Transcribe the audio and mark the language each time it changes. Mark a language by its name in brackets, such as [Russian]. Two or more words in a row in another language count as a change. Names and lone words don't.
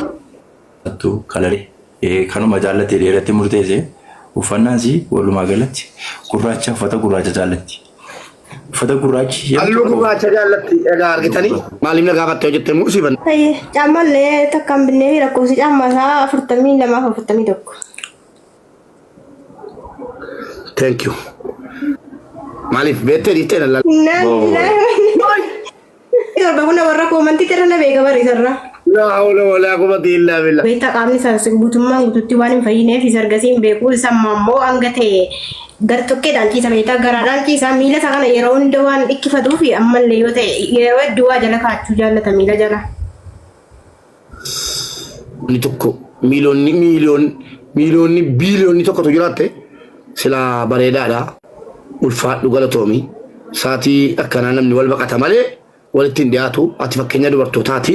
[Oromo] Tu kalari kanuma jaallatee dheeratti murteesse uffannaan si walumaa galatti gurraacha uffata gurraacha jaallatti uffata gurraachi halluu gurraacha jaallatti egaa argitanii maaliif na gaafattee hojjettee muusiban caammallee takkaan binnee fi lakkoofsi caammaa isaa 4241 [English] thank you [Oromo] maaliif beettee dhiittee dallaa torba kuna warra koomantii irra na beeka bariisarra [Arabic] لا حول ولا قوة إلا بالله [Oromo] beektaa qaamni isaa guutummaan guututti waan hin fayyineef isa argasiin beekuu isa ammoo hanga ta'e gartokkeedhaan ciisa beektaa garaadhaan ciisa miila isaa kana yeroo hunda waan dhikkifatuuf ammallee yoo ta'e yeroo hedduu waa jala kaachuu jaallata miila jala. Ni tokko miiliyoonni biiliyoonni tokkotu jiraatte sila bareedaadha ulfaadhu galatoomi saatii akkanaa namni wal baqata malee walitti hin dhiyaatu ati fakkeenya dubartootaati.